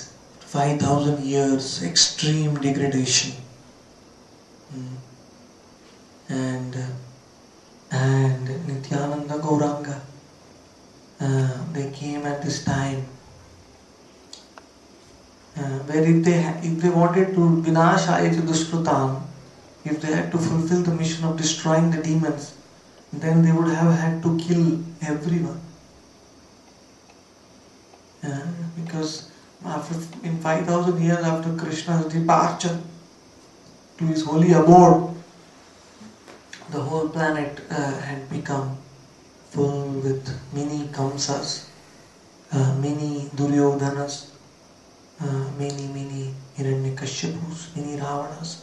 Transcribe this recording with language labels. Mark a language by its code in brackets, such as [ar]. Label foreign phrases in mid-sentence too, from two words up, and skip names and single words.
[en] 5,000 years, extreme degradation. And Nityananda Gauranga, they came at this time where if they wanted to [sa] विनाशाय च दुष्कृताम्, [en] if they had to fulfill the mission of destroying the demons, then they would have had to kill everyone. Because in 5,000 years after Krishna's departure to his holy abode, the whole planet had become full with many Kamsas, many Duryodhanas, many Hiranyakashyapus, many Ravanas.